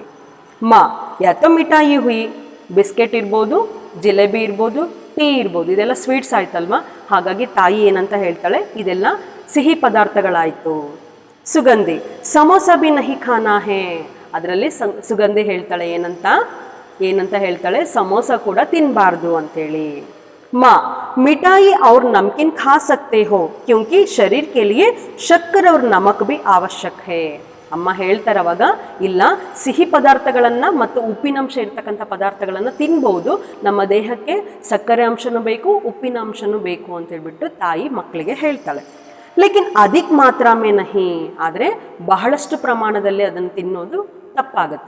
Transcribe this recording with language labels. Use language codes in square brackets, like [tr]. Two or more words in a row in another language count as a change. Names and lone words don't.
[hi] माँ या तो मिठाई हुई, [kn] ಬಿಸ್ಕೆಟ್ ಇರ್ಬೋದು, ಜಿಲೇಬಿ ಇರ್ಬೋದು, ಟೀ ಇರ್ಬೋದು, ಇದೆಲ್ಲ ಸ್ವೀಟ್ಸ್ ಆಯ್ತಲ್ವ, ಹಾಗಾಗಿ ತಾಯಿ ಏನಂತ ಹೇಳ್ತಾಳೆ, ಇದೆಲ್ಲ ಸಿಹಿ ಪದಾರ್ಥಗಳಾಯಿತು। [hi] सुगंधी समोसा भी नहीं खाना है। [kn] ಅದರಲ್ಲಿ ಸುಗಂಧಿ ಹೇಳ್ತಾಳೆ ಏನಂತ ಹೇಳ್ತಾಳೆ, ಸಮೋಸ ಕೂಡ ತಿನ್ನಬಾರ್ದು ಅಂತೇಳಿ। [hi] माँ मिठाई और नमकीन खा सकते हो क्योंकि शरीर के लिए शक्कर और नमक भी आवश्यक है। [kn] ಅಮ್ಮ ಹೇಳ್ತಾರೆ ಅವಾಗ, ಇಲ್ಲ ಸಿಹಿ ಪದಾರ್ಥಗಳನ್ನು ಮತ್ತು ಉಪ್ಪಿನಂಶ ಇರ್ತಕ್ಕಂಥ ಪದಾರ್ಥಗಳನ್ನು ತಿನ್ಬೋದು, ನಮ್ಮ ದೇಹಕ್ಕೆ ಸಕ್ಕರೆ ಅಂಶನೂ ಬೇಕು, ಉಪ್ಪಿನ ಅಂಶನೂ ಬೇಕು ಅಂತ ಹೇಳ್ಬಿಟ್ಟು ತಾಯಿ ಮಕ್ಕಳಿಗೆ ಹೇಳ್ತಾಳೆ। [hi] लेकिन अधिक मात्रा में नहीं, [kn] ಆದರೆ ಬಹಳಷ್ಟು ಪ್ರಮಾಣದಲ್ಲಿ ಅದನ್ನು ತಿನ್ನೋದು ತಪ್ಪಾಗುತ್ತೆ।